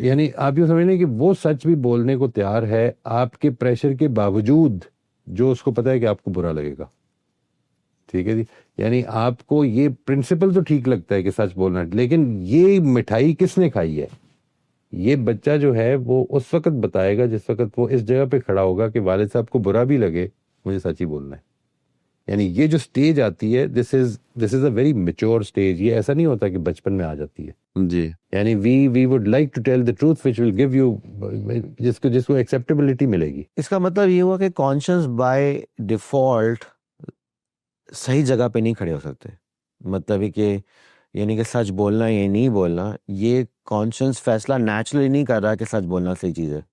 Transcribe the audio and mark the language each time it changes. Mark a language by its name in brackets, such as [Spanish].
[Urdu] یعنی آپ یہ سمجھ لیں کہ وہ سچ بھی بولنے کو تیار ہے آپ کے پریشر کے باوجود, جو اس کو پتا ہے کہ آپ کو برا لگے گا. ٹھیک ہے جی, یعنی آپ کو یہ پرنسپل تو ٹھیک لگتا ہے کہ سچ بولنا, لیکن یہ مٹھائی کس نے کھائی ہے, یہ بچہ جو ہے وہ اس وقت بتائے گا جس وقت وہ اس جگہ پہ کھڑا ہوگا کہ والد صاحب کو برا بھی لگے مجھے سچ ہی بولنا ہے. یعنی یہ جو سٹیج آتی ہے [English] This is a very mature stage. [Urdu] یہ ایسا نہیں ہوتا کہ بچپن میں آ جاتی ہے جی. [English] یعنی we would like to tell the truth which will give you, [Urdu] جس کو ایکسیپٹیبلٹی ملے گی. اس کا مطلب یہ ہوا کہ کانشنس بائی ڈیفالٹ صحیح جگہ پہ نہیں کھڑے ہو سکتے. مطلب یہ کہ یعنی کہ سچ بولنا یا نہیں بولنا, یہ کانشنس فیصلہ نیچرلی نہیں کر رہا کہ سچ بولنا صحیح چیز ہے.